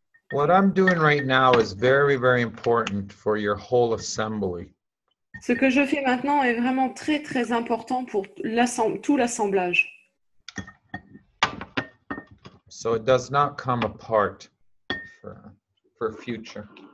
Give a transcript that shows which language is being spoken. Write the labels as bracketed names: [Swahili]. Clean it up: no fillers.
[English] What I'm doing right now is very, very important for your whole assembly. [French] Ce que je fais maintenant est vraiment très, très important pour tout l'assemblage. [English] So it does not come apart for future.